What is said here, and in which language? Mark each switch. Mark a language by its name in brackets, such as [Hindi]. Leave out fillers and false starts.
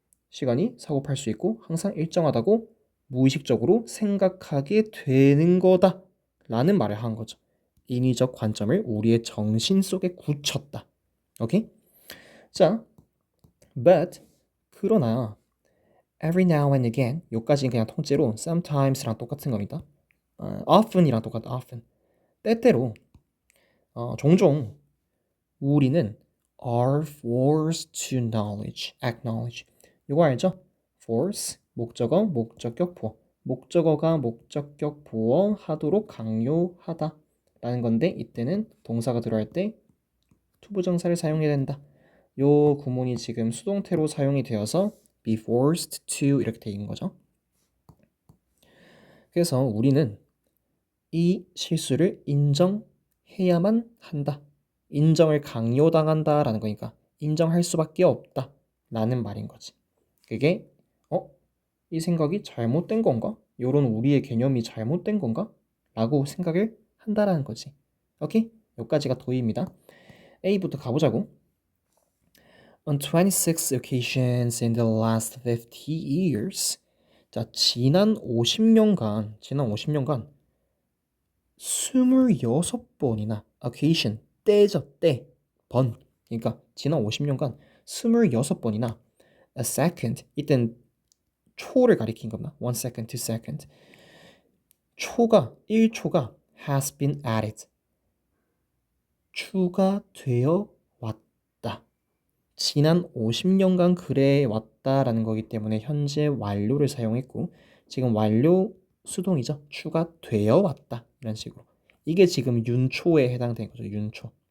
[Korean] 시간이 사고팔 수 있고 항상 일정하다고 무의식적으로 생각하게 되는 거다 라는 말을 한 거죠. 인위적 관점을 우리의 정신 속에 굳혔다. 오케이? 자, but 그러나 [English] every now and again [Korean] 요까지는 그냥 통째로 sometimes랑 똑같은 겁니다. often이랑 똑같다. [English] often. [Korean] 때때로 종종 우리는 [English] are forced to acknowledge. [Korean] 이거 알죠? force, 목적어, 목적격 보어. 목적어가 목적격 보어 하도록 강요하다 라는 건데 이때는 동사가 들어갈 때 투부정사를 사용해야 된다. 요 구문이 지금 수동태로 사용이 되어서 [English] be forced to [Korean] 이렇게 돼 있는 거죠. 그래서 우리는 이 실수를 인정해야만 한다. 인정을 강요당한다라는 거니까 인정할 수밖에 없다 라는 말인 거지. 그게 이 생각이 잘못된 건가? 요런 우리의 개념이 잘못된 건가? 라고 생각을 한다라는 거지. 오케이? 여기까지가 도입니다. A부터 가보자고. [English] On 26 occasions in the last 50 years. [Korean] 자, 지난 50년간 26번이나 occasion, 때죠, 때, 번. 그러니까 지난 50년간 26번이나 [English] a second, [Korean] 이땐 초를 가리킨 겁니다. [English] 1 second, 2 second. [Korean] 1초가 [English] has been added. [Korean] 추가되어 왔다. 지난 50년간 그래 왔다라는 거기 때문에 현재 완료를 사용했고 지금 완료 수동이죠. 추가되어 왔다. 이런 식으로. 이게 지금 윤초에 해당되는 거죠. 윤초.